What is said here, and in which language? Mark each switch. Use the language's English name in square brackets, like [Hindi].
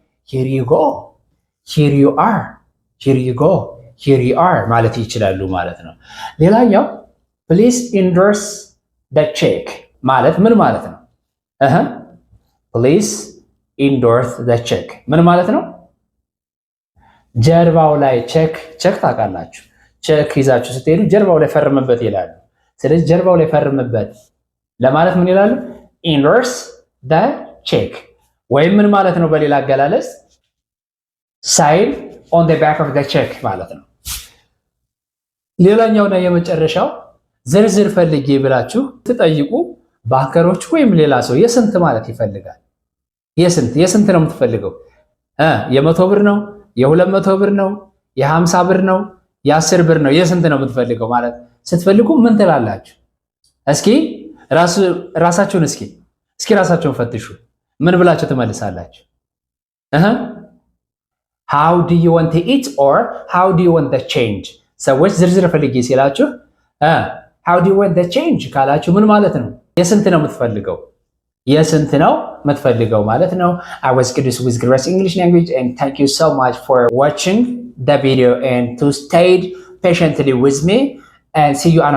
[English] here you go, here you are, here you go, here you are [Amharic] ማለት ይችላሉ ማለት ነው። ሌላኛው [English] please endorse the check [Amharic] ማለት ምን ማለት ነው? [English] please endorse the check [Amharic] ምን ማለት ነው? ጀርባው ላይ ቼክ ታውቃላችሁ። ቼክ ይዛችሁ ስትሄዱ ጀርባው ላይ ፈርምበት ይላሉ። ስለዚህ ጀርባው ላይ ፈርምበት ለማለት ምን ይላሉ? [English] endorse the check [Amharic] ወይም ምን ማለት ነው? በሌላ አገላለጽ [English] sign on the back of the check [Amharic] ማለት ነው። ሌላኛውና የመጨረሻው ዝርዝር ፈልጌ ብላችሁ ትጠይቁ ባንከሮች ወይም ሌላ ሰው የስንት ማለት ይፈልጋል? የስንት ነው የምትፈልገው? የ100 ብር ነው? የ200 ብር ነው? የ50 ብር ነው? የ10 ብር ነው? የስንት ነው የምትፈልገው ማለት ስትፈልጉ ምን ትላላችሁ? እስኪ ራሳችሁን እስኪ ራሳችሁን ፈትሹ። ምን ብላችሁ ትመልሳላችሁ? [English] how do you want to eat or how do you want the change? [Amharic] ሰዎች ዝርዝር ፈልጌ ሲላችሁ [English] how do you want the change [Amharic] ካላችሁ ምን ማለት ነው? የስንት ነው የምትፈልገው? የስንት ነው የምትፈልገው ማለት ነው። [English] I was Qudus with Grace English Language and thank you so much for watching the video and to stay patiently with me and see you another time. Till then, subscribe, share and like.